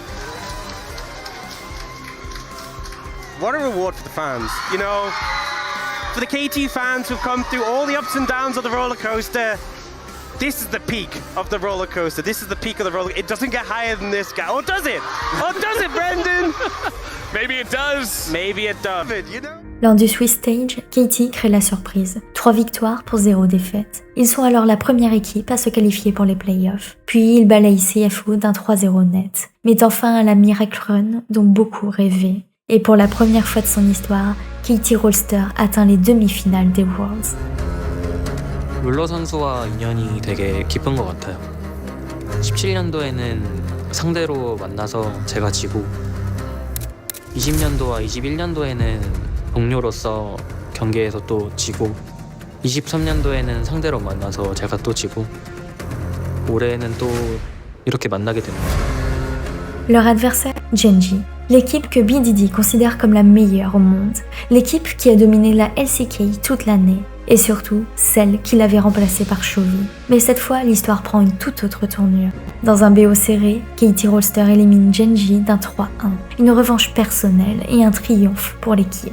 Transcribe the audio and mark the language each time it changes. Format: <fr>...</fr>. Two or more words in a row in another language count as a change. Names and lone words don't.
<en>What a reward for the fans, you know. For the KT fans who've come through all the ups and downs of the roller coaster, this is the peak of the roller coaster. This is the peak of the roller. It doesn't get higher than this guy. Oh, does it? Oh, does it, Brendan? Maybe it does. Maybe it does. You know?</en> <fr>Lors du Swiss Stage, KT crée la surprise. 3 victoires pour 0 défaites. Ils sont alors la première équipe à se qualifier pour les playoffs. Puis ils balayent CFO d'un 3-0 net, mettant fin à la Miracle Run dont beaucoup rêvaient. Et pour la première fois de son histoire, KT Rolster atteint les demi-finales des Worlds.</fr> <ko>룰러 선수와 인연이 되게 깊은 것 같아요. 17년도에는 상대로 만나서 제가 지고 20년도와 21년도에는 동료로서 경기에서 또 지고 23년도에는 상대로 만나서 제가 또 지고 올해는 또 이렇게 만나게 됩니다.</ko> <fr>Leur adversaire, Genji, l'équipe que BDD considère comme la meilleure au monde, l'équipe qui a dominé la LCK toute l'année, et surtout celle qui l'avait remplacée par Chovy. Mais cette fois, l'histoire prend une toute autre tournure. Dans un BO serré, KT Rolster élimine Genji d'un 3-1, une revanche personnelle et un triomphe pour l'équipe.</fr>